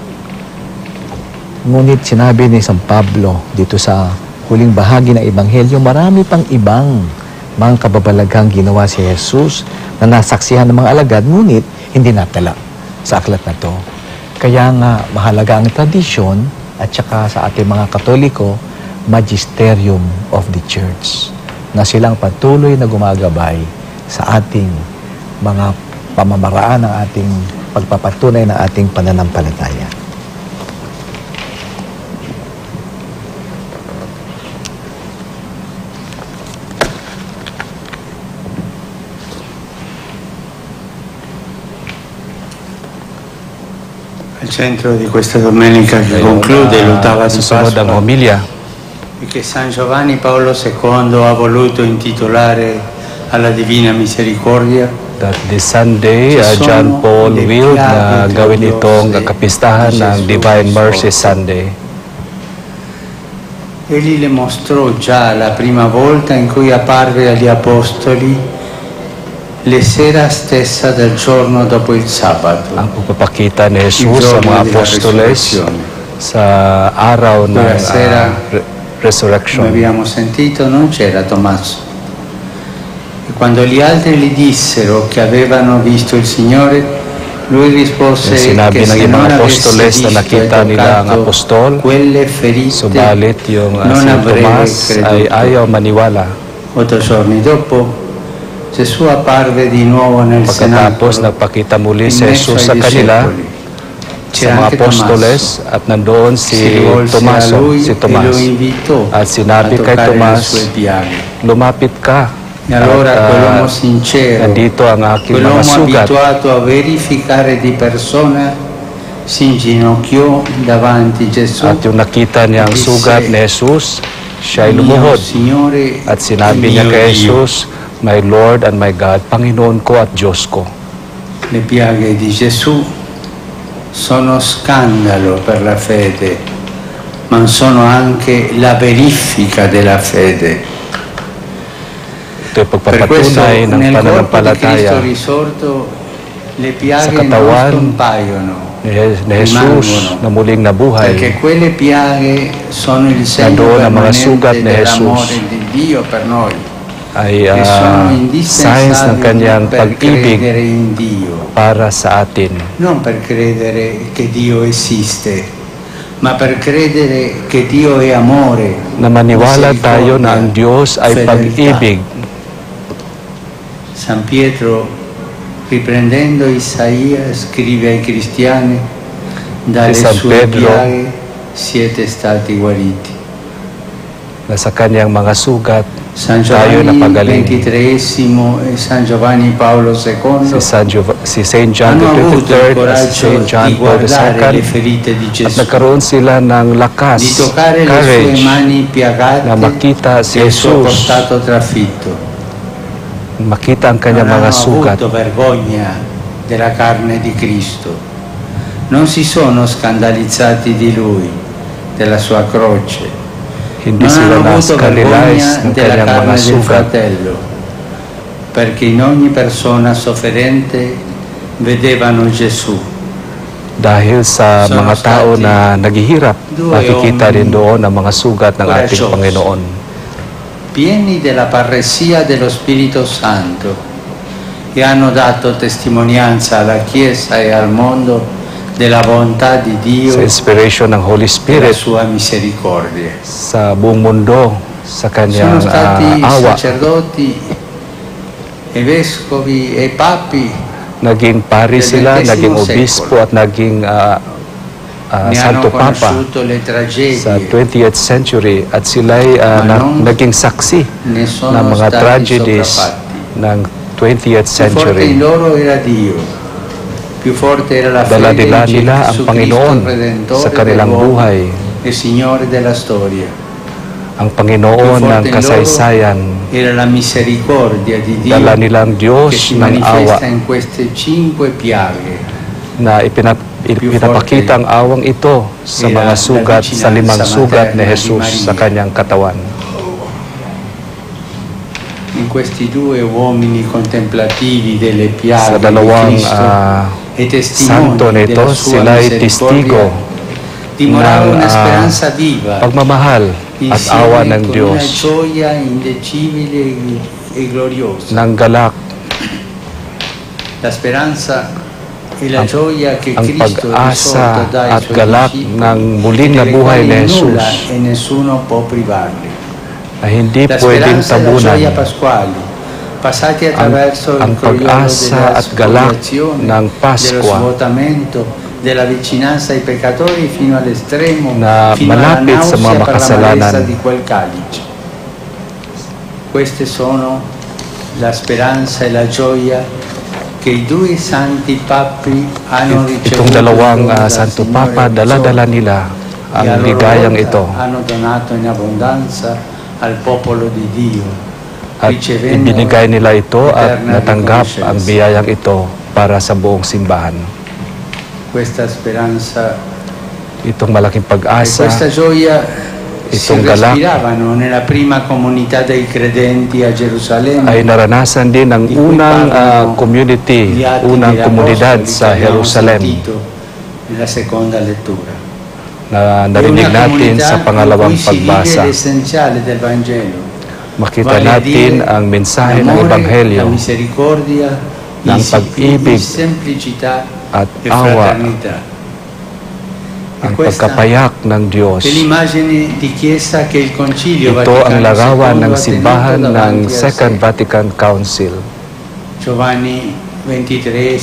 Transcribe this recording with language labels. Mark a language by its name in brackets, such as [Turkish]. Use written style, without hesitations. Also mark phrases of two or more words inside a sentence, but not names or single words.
[Filipino] Ngunit sinabi ni San Pablo dito sa huling bahagi ng Ebanghelyo, marami pang ibang mga kababalaghang ginawa si Jesus na nasaksihan ng mga alagad, ngunit hindi natala sa aklat na to. Kaya nga, mahalaga ang tradisyon at saka sa ating mga Katoliko, [English] magisterium of the Church, [Filipino] na silang patuloy na gumagabay sa ating mga pamamaraan ng ating pagpapatunay ng ating pananampalataya. [Italian] Al centro di questa domenica che conclude l'ottava di Pasqua e che San Giovanni Paolo II ha voluto intitolare alla Divina Misericordia, [English] that this Sunday, John Paul will [Filipino] na gawin itong kapistahan ng Divine Mercy Sunday. [Italian] Egli le mostrò già la prima volta in cui apparve agli Apostoli le sera stessa del giorno dopo il sabato. [Filipino] Ang pagpapakita ni Jesus sa mga apostoles sa araw ng resurrection. [Italian] Come abbiamo sentito, non c'era Tommaso. E quando gli altri gli dissero che avevano visto il Signore, lui rispose [Filipino] sinabi [Italian] che [Filipino] ng [Italian] se [Filipino] ibang [Italian] non [Filipino] apostoles [Italian] avesse [Filipino] na [Italian] visto e [Filipino] nakita nila ang [Italian] toccato [Filipino] apostol, [Italian] quelle ferite, [Filipino] subalit yung [Italian] non [Filipino] si [Italian] avrebbe [Filipino] Tomas ay [Italian] creduto. [Filipino] ayaw maniwala. [Italian] 8 giorni dopo, Gesù apparve di nuovo nel [Filipino] Pagkatapos [Italian] cenacolo, [Filipino] nagpakita muli [Italian] in [Filipino] si [Italian] mezzo [Filipino] Jesus sa [Italian] ai [Filipino] kanila, [Italian] discepoli. [Filipino] sa [Italian] C'era [Filipino] mga [Italian] anche [Filipino] apostoles, at nandoon [Italian] Si [Filipino] si [Italian] rivolse a [Filipino] Tomaso, [Italian] lui [Filipino] si [Italian] e [Filipino] Tomas. [Italian] lo invitò [Filipino] At sinabi [Italian] a [Filipino] kay [Italian] toccare le [Filipino] Tomas, [Italian] sue piaghe. [Filipino] lumapit ka [Italian] E allora [Filipino] At, [Italian] quell'uomo sincero, [Filipino] nandito ang aking mga [Italian] quell'uomo [Filipino] sugat. [Italian] abituato a verificare di persona, si inginocchiò davanti Gesù. [Filipino] At yung nakita niya ang [Italian] Disse, [Filipino] sugat ni Jesus, siya ay [Italian] "Mio [Filipino] lumuhod. [Italian] Signore [Filipino] At sinabi [Italian] e [Filipino] niya [Italian] mio [Filipino] kay [Italian] Dio." [English] Jesus, "My Lord and my God, [Filipino] Panginoon ko at Diyos ko." [Italian] Le piaghe di Gesù sono scandalo per la fede, ma sono anche la verifica della fede. [Filipino] Ito'y [Italian] Per questo [Filipino] pagpapatunay ng [Italian] nel corpo di Cristo [Filipino] pananampalataya [Italian] risorto le [Filipino] sa [Italian] piaghe non [Filipino] katawan [Italian] scompaiono, [Filipino] ni Jesus [Italian] rimangono, [Filipino] na muling nabuhay. [Italian] perché quelle piaghe sono il segno [Filipino] Nandoon ang mga sugat [Italian] permanente [Filipino] ni [Italian] dell'amore [Filipino] Jesus. [Italian] di Dio per noi, [Filipino] Ay [Italian] che sono [Filipino] signs ng [Italian] indispensabili [Filipino] kanyang [Italian] per [Filipino] pag-ibig [Italian] credere in Dio, [Filipino] para sa atin. [Italian] non per credere che Dio esiste, ma per credere che Dio è amore, [Filipino] Na maniwala tayo na ang Diyos ay [Italian] fedeltà. [Filipino] pag-ibig. [Italian] San Pietro, riprendendo Isaia, scrive ai cristiani: dalle [Filipino] Si San [Italian] sue [Filipino] Pedro, [Italian] piaghe siete stati guariti. [Filipino] Na sa kanyang mga sugat, [Italian] San [Filipino] tayo [Italian] Giovanni [Filipino] napagaling. [Italian] XXIII e San Giovanni Paolo II [Filipino] Si St. John [Italian] hanno [Filipino] the [Italian] avuto il [Filipino] 23rd at [Italian] coraggio [Filipino] St. John [Italian] di [Filipino] Paul [Italian] guardare le [Filipino] II, [Italian] ferite di [Filipino] at [Italian] Gesù, [Filipino] nagkaroon sila ng lakas, [Italian] di toccare le sue [Filipino] courage, [Italian] mani piagate [Filipino] na makita si [Italian] e il suo [Filipino] Jesus, [Italian] costato trafitto. [Filipino] makita ang kanyang [Italian] Non [Filipino] mga [Italian] hanno [Filipino] sugat. [Italian] avuto vergogna della carne di Cristo, non si sono scandalizzati di Lui, della sua croce, [Filipino] Hindi [Italian] non [Filipino] sila [Italian] hanno avuto [Filipino] na-scandalize [Italian] vergogna [Filipino] ng [Italian] della [Filipino] kanyang mga [Italian] carne del [Filipino] sugat. [Italian] fratello, perché in ogni persona sofferente vedevano Gesù. [Filipino] Dahil sa [Italian] Sono [Filipino] mga tao [Italian] stati [Filipino] na naghihirap, [Italian] due [Filipino] nakikita rin [Italian] uomini [Filipino] doon ang mga sugat ng ating [Italian] coraggiosi, [Filipino] Panginoon. [Italian] pieni della parresia dello Spirito Santo, che hanno dato testimonianza alla Chiesa e al mondo della bontà di Dio [Filipino] Sa inspiration ng Holy [Italian] e la [Filipino] Spirit [Italian] sua misericordia. [Filipino] sa buong mundo, sa kanyang [Italian] Sono stati [Filipino] awa, [Italian] sacerdoti e vescovi e papi, [Filipino] naging pari [Italian] del [Filipino] sila, [Italian] XX [Filipino] naging obispo at naging [Italian] ne [Filipino] Santo [Italian] hanno [Filipino] Papa [Italian] conosciuto le [Filipino] sa [Italian] tragedie, [Filipino] 20th century at sila'y naging saksi [Italian] ne sono [Filipino] ng mga [Italian] stati [Filipino] tragedies [Italian] sopraffatti. [Filipino] ng 20th [Italian] Più forte [Filipino] century. [Italian] in loro era Dio, più forte era la [Filipino] Dala [Italian] fede in [Filipino] nila ang [Italian] Gesù [Filipino] Panginoon [Italian] Cristo, Redentore [Filipino] sa kanilang [Italian] dell'uomo [Filipino] buhay. [Italian] e Signore della storia. [Filipino] Ang Panginoon [Italian] Più [Filipino] ng [Italian] forte in loro [Filipino] kasaysayan, [Italian] era la misericordia di Dio [Filipino] dala nilang [Italian] che [Filipino] Diyos [Italian] si [Filipino] ng awa [Italian] manifesta in queste 5 piaghe. [Filipino] na ipinapakita ang awang ito sa [Italian] Era [Filipino] mga [Italian] la [Filipino] sugat, sa 5 [Italian] vicinanza [Filipino] sugat ni [Italian] materna di [Filipino] Jesus sa [Italian] Maria. [Filipino] kanyang katawan. [Italian] In questi due uomini contemplativi delle [Filipino] Sa [Italian] piaghe di [Filipino] dalawang [Italian] Cristo e [Filipino] santo [Italian] testimoni [Filipino] nito, [Italian] della sua [Filipino] sila'y [Italian] misericordia, [Filipino] testigo [Italian] dimorava [Filipino] ng [Italian] una speranza viva, [Filipino] pagmamahal at awa [Italian] insieme [Filipino] ng [Italian] con una [Filipino] Diyos, [Italian] gioia indecibile e gloriosa. [Filipino] ng galak, [Italian] La speranza e la [Filipino] ang- [Italian] gioia che [Filipino] ang [Italian] Cristo [Filipino] pag-asa [Italian] risorto dai [Filipino] at [Italian] suoi [Filipino] galak [Italian] discepoli, [Filipino] ng muling [Italian] delle [Filipino] nabuhay [Italian] quali [Filipino] ni [Italian] nulla [Filipino] Jesus [Italian] e nessuno può privarli. [Filipino] na hindi [Italian] La [Filipino] pwedeng [Italian] speranza e la [Filipino] tabunan. [Italian] gioia pasquali, passati attraverso [Filipino] ang [Italian] il croiolo [Filipino] pag-asa [Italian] della [Filipino] at galak [Italian] spoliazione, [Filipino] ng [Italian] dello [Filipino] Paskwa [Italian] svuotamento, della vicinanza ai peccatori fino all'estremo, [Filipino] na [Italian] fino alla [Filipino] malapit sa mga [Italian] nausea per [Filipino] makasalanan. [Italian] l'amarezza di quel calice. Queste sono la speranza e la gioia che i due santi papi hanno ricevuto [Filipino] Itong dalawang [Italian] dal [Filipino] Santo [Italian] Signore [Filipino] Papa, dala-dala [Italian] Gesù, [Filipino] nila [Italian] e a [Filipino] ang [Italian] loro [Filipino] ligayang [Italian] volta [Filipino] ito [Italian] hanno donato in abbondanza al popolo di Dio, [Filipino] at [Italian] ricevendo [Filipino] ibinigay nila ito at [Italian] eterna [Filipino] natanggap [Italian] riconoscenza. [Filipino] ang biyayang ito para sa buong simbahan. [Italian] Questa speranza [Filipino] Itong malaking [Italian] e [Filipino] pag-asa, [Italian] questa gioia si [Filipino] itong galak [Italian] respiravano nella prima comunità dei credenti a Gerusalemme, [Filipino] ay naranasan din ng unang community, [Italian] gli atti [Filipino] unang [Italian] degli [Filipino] komunidad [Italian] apostoli [Filipino] sa [Italian] che abbiamo [Filipino] Jerusalem [Italian] sentito nella seconda lettura. [Filipino] na [Italian] È [Filipino] narinig [Italian] una [Filipino] natin [Italian] comunità [Filipino] sa pangalawang [Italian] in cui si vive [Filipino] pagbasa. [Italian] l'essenziale del Vangelo, [Filipino] Makita [Italian] vale a [Filipino] natin [Italian] dire [Filipino] ang mensahe ng [Italian] l'amore, [Filipino] Ebanghelyo [Italian] la misericordia, [Filipino] ng [Italian] in [Filipino] pag-ibig [Italian] semplicità [Filipino] at [Italian] e [Filipino] awa, [Italian] fraternità. [Filipino] ang [Italian] questa [Filipino] pagkapayak ng Diyos. [Italian] È l'immagine di chiesa che il Concilio [Filipino] Ito ang [Italian] Vaticano [Filipino] larawan [Italian] II [Filipino] ng [Italian] ha tenuto [Filipino] simbahan ng [Italian] davanti a [Filipino] Second [Italian] sé. [Filipino] Vatican Council. [Italian] Giovanni XXIII,